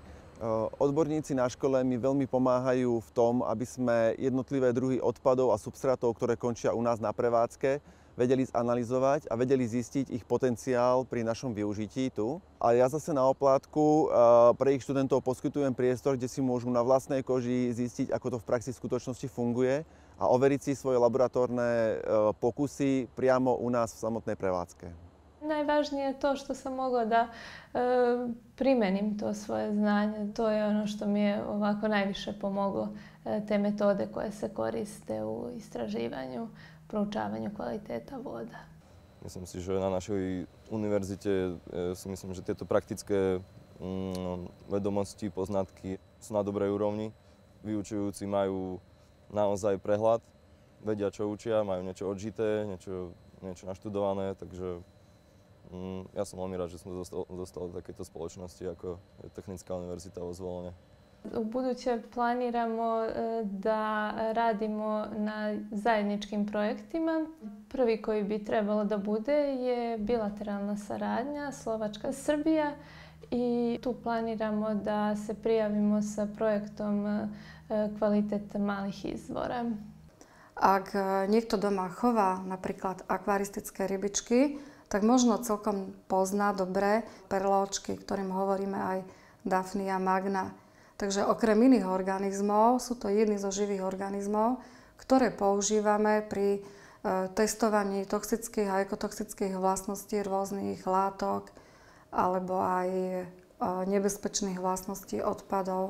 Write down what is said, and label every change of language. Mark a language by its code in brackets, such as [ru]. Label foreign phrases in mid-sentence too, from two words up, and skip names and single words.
[sk] Odborníci na škole mi veľmi pomáhajú v tom, aby sme jednotlivé druhy odpadov a substrátov, ktoré končia u nás na prevádzke, vedeli zanalyzovať a vedeli zistiť ich potenciál pri našom využití tu. A ja zase na oplátku pre ich študentov poskytujem priestor, kde si môžu na vlastnej koži zistiť, ako to v praxi v skutočnosti funguje a overiť si svoje laboratórne pokusy priamo u nás v samotnej prevádzke. [sr] Najvažnije je to što sam mogla da primenim to svoje znanje. To je ono što mi je ovako najviše pomoglo, te metode koje se koriste u istraživanju, proučavanju kvaliteta voda. [sk] Myslím si, že na našej univerzite si myslím, že tieto praktické vedomosti, poznatky sú na dobrej úrovni. Vyučujúci majú naozaj prehľad, vedia, čo učia, majú niečo odžité, niečo naštudované, takže ja som veľmi rád, že som dostal do takejto spoločnosti, ako je Technická univerzita vo Zvolene. [sr] U buduće planiramo da radimo na zajedničkim projektima. Prvi koji bi trebalo da bude je bilateralna saradnja Slovačka-Srbija i tu planiramo da se prijavimo sa projektom Kvalitet malih izvora. [sk] Ak niekto doma chová napríklad akvaristické rybičky, tak možno celkom pozná dobre perločky, ktorým hovoríme aj Daphnia magna. Takže okrem iných organizmov sú to jedny zo živých organizmov, ktoré používame pri testovaní toxických a ekotoxických vlastností rôznych látok alebo aj nebezpečných vlastností odpadov.